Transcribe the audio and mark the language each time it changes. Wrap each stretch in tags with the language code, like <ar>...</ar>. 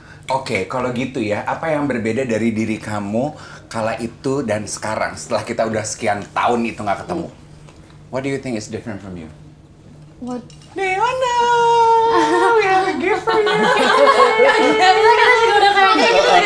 <id>Oke, kalau gitu ya, apa yang berbeda dari diri kamu kala itu dan sekarang setelah kita udah sekian tahun itu nggak ketemu?</id> <en>What do you think is different from you? What? Leona, we have a gift for you.</en> <id>Kita juga udah kayak gitu.</id>